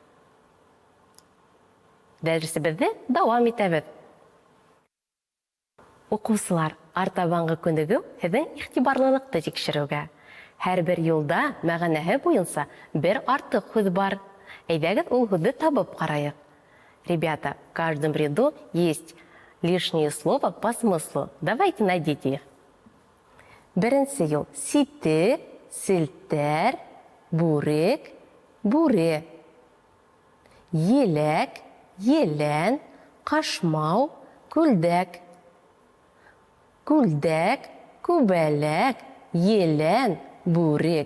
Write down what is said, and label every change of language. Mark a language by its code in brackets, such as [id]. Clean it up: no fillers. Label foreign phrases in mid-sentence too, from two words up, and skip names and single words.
[ba] Дәресебеҙҙе дауам итәбеҙ. Уҡыусылар, артабанғы күнегеү һеҙҙең иғтибарлылыҡты тикшереүгә. Һәр бер юлда мәғәнәһе буйынса бер артыҡ һүҙ бар. Әйҙәгеҙ ул һүҙҙе табып ҡарайыҡ. [ru] Ребята, в каждом ряду есть лишнее слово по смыслу. Давайте найдите их. [ba] Беренсе юл. Ситек, селтәр, бүрек, бүре. Еләк, елән, ҡашмау, күлдәк. Күлдәк, күбәләк, елән, бүрек.